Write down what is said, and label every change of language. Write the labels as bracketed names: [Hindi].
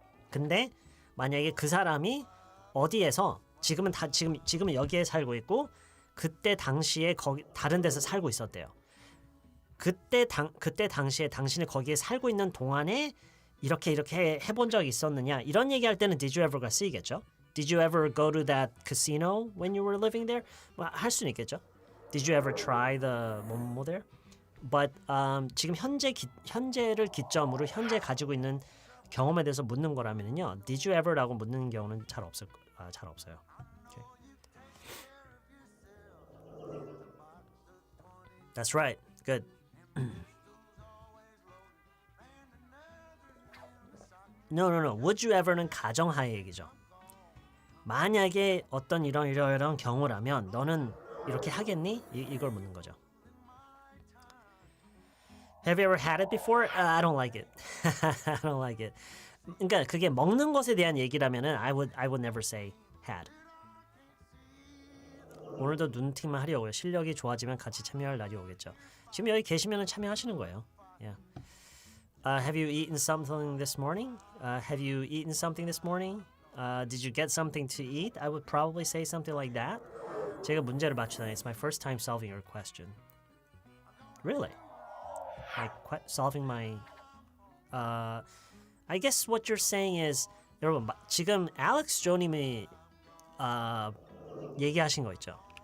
[Korean] 근데 만약에 그 사람이 어디에서 지금은 여기에 살고 있고 그때 당시에 거기 다른 데서 살고 있었대요. 그때 당시에 당신이 거기에 살고 있는 동안에 이렇게 해본 적이 있었느냐 이런 얘기할 때는 [English] did you ever [Korean] 가 쓰이겠죠. [English] Did you ever go to that casino when you were living there? [Korean] 뭐 할 수는 있겠죠. [English] Did you ever try the [Korean] 뭐뭐 [English] there? But [Korean] 지금 현재를 기점으로 현재 가지고 있는 경험에 대해서 묻는 거라면요. [English] Did you ever [Korean] 라고 묻는 경우는 잘 없어요. [English] Okay. That's right. Good. No. Would you ever [Korean] 는 가정하에 얘기죠. 만약에 어떤 이런 경우라면 너는 이렇게 하겠니? 이걸 묻는 거죠. [English] Have you ever had it before? I don't like it. I don't like it. [Korean] 그러니까 그게 먹는 것에 대한 얘기라면은 [English] I would never say had. [Korean] 오늘도 눈팅만 하려고요. 실력이 좋아지면 같이 참여할 날이 오겠죠. 지금 여기 계시면은 참여하시는 거예요. [English] Yeah. Have you eaten something this morning? Have you eaten something this morning? Did you get something to eat? I would probably say something like that. [Korean] 제가 문제를 맞추다니. [English] It's my first time solving your question. Really? Like solving my I guess what you're saying is [Korean] 여러분 지금 알렉스 조님이 얘기하신 거 있죠.